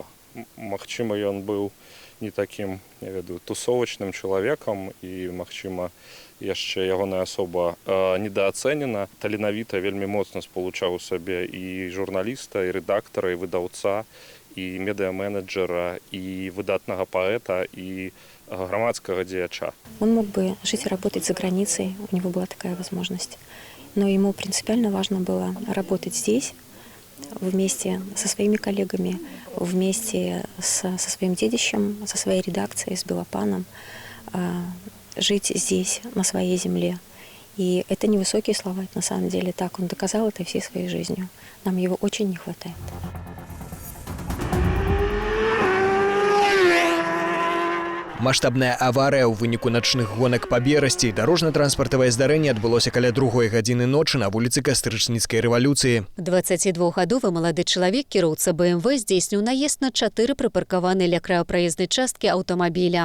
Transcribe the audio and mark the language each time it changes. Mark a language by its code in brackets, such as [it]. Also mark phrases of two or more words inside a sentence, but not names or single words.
[be] Магчыма, ён быў не такім, я ведаю, тусовачным чалавекам і, магчыма, яшчэ ягоная асоба недооценена. Таленавіта вельмі моцна спалучаў у сабе і журналіста, і рэдактара, і выдаўца, і медыаменеджера, і выдатнага паэта, і грамадскага дзеяча. [ru] Он мог бы жить и работать за границей, у него была такая возможность. Но ему принципиально важно было работать здесь, вместе со своими коллегами, вместе со своим детищем, со своей редакцией, с Белопаном, жить здесь, на своей земле. И это не высокие слова, это на самом деле так. Он доказал это всей своей жизнью. Нам его очень не хватает. [be] Маштабная аварыя ў выніку начных гонак па берасці. Дарожна-транспартавае здарэнне адбылося каля 2 гадзіны ночы на вуліцы Кастрычніцкай рэвалюцыі. 22гадовы малады чалавек, кіроўца БМВ, здзейсніў наезд на 4 прыпаркаваныя ля краю праезнай часткі аўтамабіля.